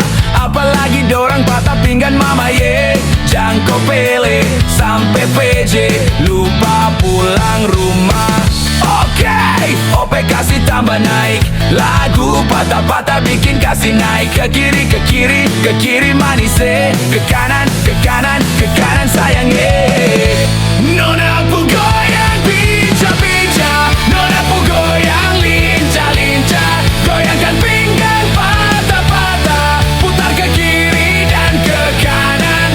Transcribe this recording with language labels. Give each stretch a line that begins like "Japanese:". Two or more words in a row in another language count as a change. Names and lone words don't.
Papuan Malay: Apalagi dorang patah pinggan mama ye. Jangko pele sampai PJ, lupa pulang rumah. Oke, OP kasih tambah naik. Lagu patah-patah bikin kasih naik. Ke kiri, ke kiri, ke kiri manis ke kanan, ke kanan, ke kanan sayang Nona pu goyang pica-pica, nona pu goyang lincah-lincah, goyangkan pinggang patah-patah, putar ke kiri dan ke kanan.